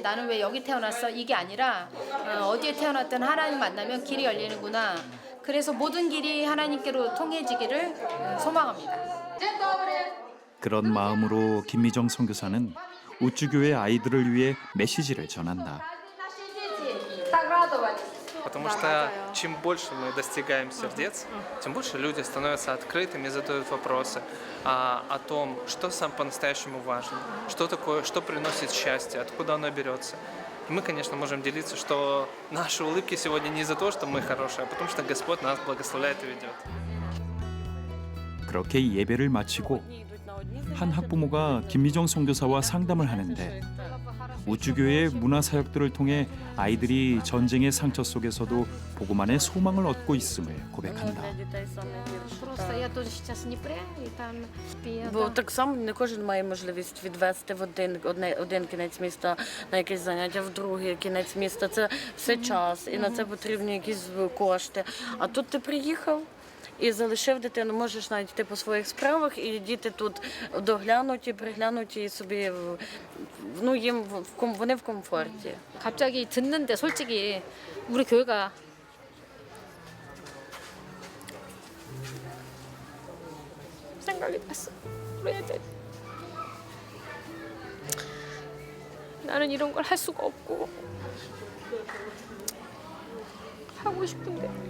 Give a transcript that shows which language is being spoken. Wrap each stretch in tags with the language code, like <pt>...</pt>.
<ko>나는 왜 여기 태어났어? 이게 아니라 어디에 태어났든 하나님 만나면 길이 열리는구나. 그래서 모든 길이 하나님께로 통해지기를 소망합니다. 그런 마음으로 김미정 선교사는 우쭈교회 아이들을 위해 메시지를 전한다.</ko> <ru>Потому что чем больше мы достигаем сердец, тем больше люди становятся открытыми, задают вопросы о том, что сам по-настоящему важно, что такое, что приносит счастье, откуда оно берется. И мы, конечно, можем делиться, что наши улыбки сегодня не из-за того, что мы хорошие, а потому что Господь нас благословляет и ведет.</ru> <ko>그렇게 예배를 마치고 한 학부모가 김미정 선교사와 상담을 하는데 우쭈교회의 문화사역들을 통해 아이들이 전쟁의 상처 속에서도 복음 안에 소망을 얻고 있음을 고백한다.</ko> <ru>Просто я тоже сейчас не прям, и там</ru> <uk>Бо так само не кожен має можливість відвести в один кінець міста на якесь заняття, в другий кінець міста. Це все час, і на це потрібні якісь кошти. А тут ти приїхав і залишив дитину, можеш навіть йти по своїх справах, і діти тут доглянуті, приглянуті, і собі, ну, їм вони в комфорті.</uk> <ko>갑자기 듣는데 솔직히 우리 교회가 생각이 났어. 우리 애들. 나는 이런 걸 할 수가 없고 하고 싶은데</ko>